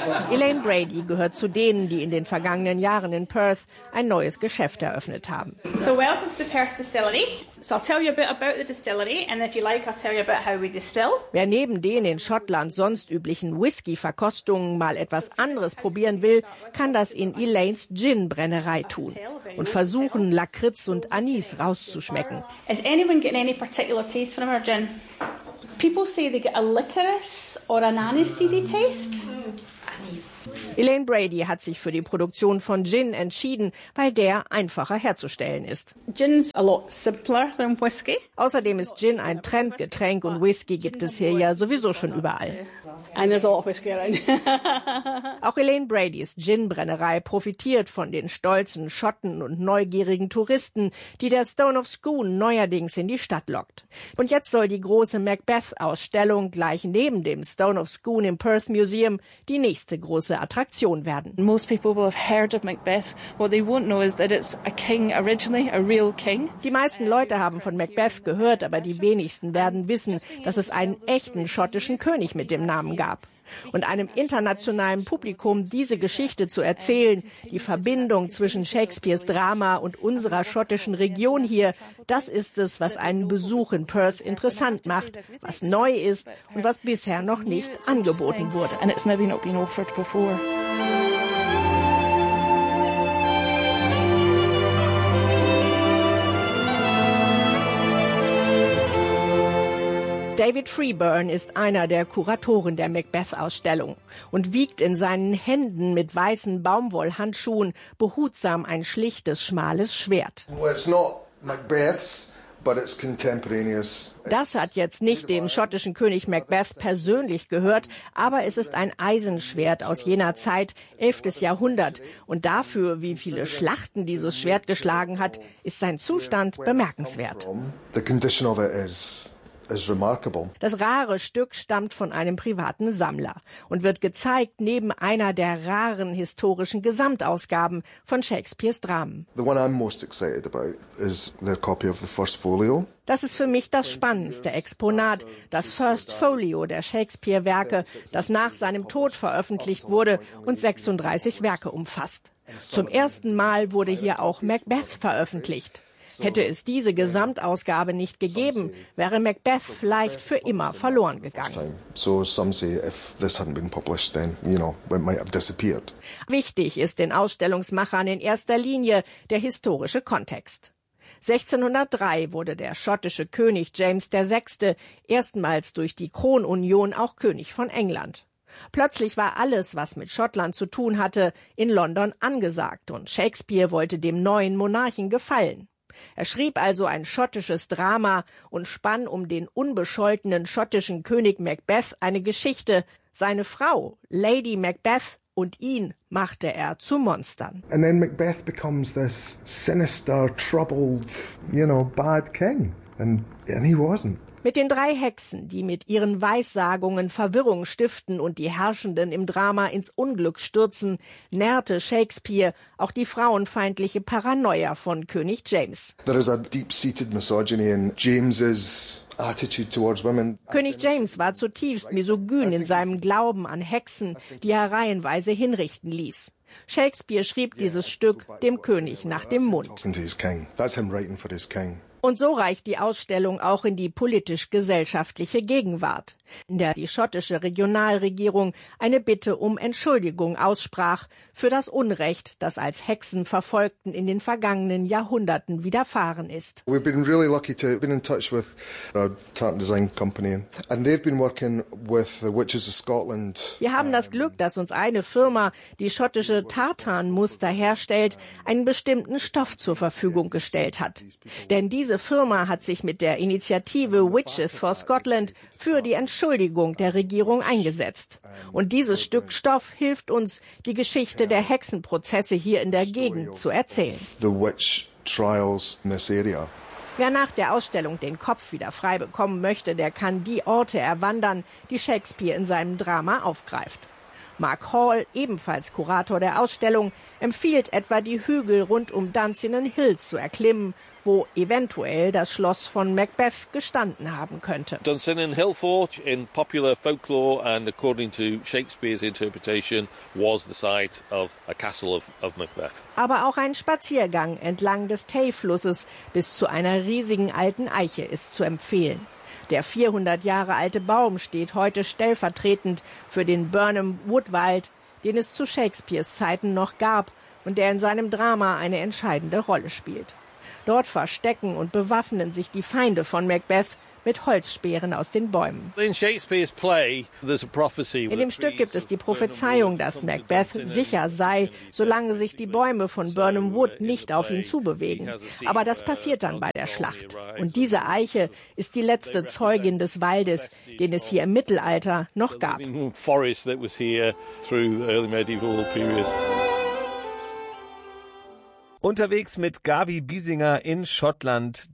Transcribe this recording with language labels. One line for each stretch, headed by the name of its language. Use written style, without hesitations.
German: Elaine Brady gehört zu denen, die in den vergangenen Jahren in Perth ein neues Geschäft eröffnet haben.
English: So, welcome to the Perth Distillery. So I'll tell you a bit about the distillery and if you like I'll tell you about how we distill.
German: Wer neben den in Schottland sonst üblichen Whisky-Verkostungen mal etwas anderes probieren will, kann das in Elaines Gin-Brennerei tun und versuchen, Lakritz und Anis rauszuschmecken.
English: Is anyone getting any particular taste from our gin? People say they get a licorice or an aniseed taste. Anise.
German: Elaine Brady hat sich für die Produktion von Gin entschieden, weil der einfacher herzustellen ist.
English: Gin's a lot simpler than whiskey.
German: Außerdem ist Gin ein Trendgetränk und Whisky gibt es hier ja sowieso schon überall.
English: And there's a lot of whiskey around.
German: Auch Elaine Bradys Gin-Brennerei profitiert von den stolzen Schotten und neugierigen Touristen, die der Stone of Scone neuerdings in die Stadt lockt. Und jetzt soll die große Macbeth-Ausstellung gleich neben dem Stone of Scone im Perth Museum die nächste große Attraktion werden.
English: Most people will have heard of Macbeth. What they won't know is that it's a king originally, a real king.
German: Die meisten Leute haben von Macbeth gehört, aber die wenigsten werden wissen, dass es einen echten schottischen König mit dem Namen gab. Und einem internationalen Publikum diese Geschichte zu erzählen, die Verbindung zwischen Shakespeares Drama und unserer schottischen Region hier, das ist es, was einen Besuch in Perth interessant macht, was neu ist und was bisher noch nicht angeboten wurde.
English: And it's maybe not been offered before.
German: David Freeburn ist einer der Kuratoren der Macbeth-Ausstellung und wiegt in seinen Händen mit weißen Baumwollhandschuhen behutsam ein schlichtes, schmales Schwert.
English: Well, it's not Macbeth's, but it's contemporaneous.
German: Das hat jetzt nicht dem schottischen König Macbeth persönlich gehört, aber es ist ein Eisenschwert aus jener Zeit, 11. Jahrhundert. Und dafür, wie viele Schlachten dieses Schwert geschlagen hat, ist sein Zustand bemerkenswert.
English: The condition of it is remarkable.
German: Das rare Stück stammt von einem privaten Sammler und wird gezeigt neben einer der raren historischen Gesamtausgaben von Shakespeares Dramen.
English: The one I'm most excited about is their copy of the First Folio.
German: Das ist für mich das spannendste Exponat, das First Folio der Shakespeare-Werke, das nach seinem Tod veröffentlicht wurde und 36 Werke umfasst. Zum ersten Mal wurde hier auch Macbeth veröffentlicht. Hätte es diese Gesamtausgabe nicht gegeben, wäre Macbeth vielleicht für immer verloren gegangen. Wichtig ist den Ausstellungsmachern in erster Linie der historische Kontext. 1603 wurde der schottische König James VI. Erstmals durch die Kronunion auch König von England. Plötzlich war alles, was mit Schottland zu tun hatte, in London angesagt und Shakespeare wollte dem neuen Monarchen gefallen. Er schrieb also ein schottisches Drama und spann um den unbescholtenen schottischen König Macbeth eine Geschichte. Seine Frau, Lady Macbeth, und ihn machte er zu Monstern.
English: And then Macbeth becomes this sinister, troubled, you know, bad king. And he wasn't.
German: Mit den drei Hexen, die mit ihren Weissagungen Verwirrung stiften und die Herrschenden im Drama ins Unglück stürzen, nährte Shakespeare auch die frauenfeindliche Paranoia von König James.
English: There is a deep-seated misogyny in James's attitude towards women.
German: König James war zutiefst misogyn in seinem Glauben an Hexen, die er reihenweise hinrichten ließ. Shakespeare schrieb dieses Stück dem König nach dem Mund.
English: That's him writing for his king.
German: Und so reicht die Ausstellung auch in die politisch-gesellschaftliche Gegenwart, in der die schottische Regionalregierung eine Bitte um Entschuldigung aussprach für das Unrecht, das als Hexenverfolgten in den vergangenen Jahrhunderten widerfahren ist.
English: We've been really lucky to be in touch with a tartan design company and they've been working with the Witches of Scotland.
German: Wir haben das Glück, dass uns eine Firma, die schottische Tartanmuster herstellt, einen bestimmten Stoff zur Verfügung gestellt hat. Denn diese Firma hat sich mit der Initiative Witches for Scotland für die Entschuldigung der Regierung eingesetzt. Und dieses Stück Stoff hilft uns, die Geschichte der Hexenprozesse hier in der Gegend zu erzählen.
English: The witch trials in this area.
German: Wer nach der Ausstellung den Kopf wieder frei bekommen möchte, der kann die Orte erwandern, die Shakespeare in seinem Drama aufgreift. Mark Hall, ebenfalls Kurator der Ausstellung, empfiehlt etwa die Hügel rund um Dunsinane Hill zu erklimmen, wo eventuell das Schloss von Macbeth gestanden haben könnte.
English: Dunsinane Hill Fort in popular folklore and according to Shakespeare's interpretation was the site of a castle of Macbeth.
German: Aber auch ein Spaziergang entlang des Tay-Flusses bis zu einer riesigen alten Eiche ist zu empfehlen. Der 400 Jahre alte Baum steht heute stellvertretend für den Burnham Woodwald, den es zu Shakespeares Zeiten noch gab und der in seinem Drama eine entscheidende Rolle spielt. Dort verstecken und bewaffnen sich die Feinde von Macbeth, mit Holzspeeren aus den Bäumen.
English: In Shakespeare's play, there's a prophecy.
German: In dem Stück gibt es die Prophezeiung, dass Macbeth sicher sei, solange sich die Bäume von Burnham Wood nicht auf ihn zubewegen. Aber das passiert dann bei der Schlacht. Und diese Eiche ist die letzte Zeugin des Waldes, den es hier im Mittelalter noch gab. Unterwegs mit Gabi Biesinger in Schottland.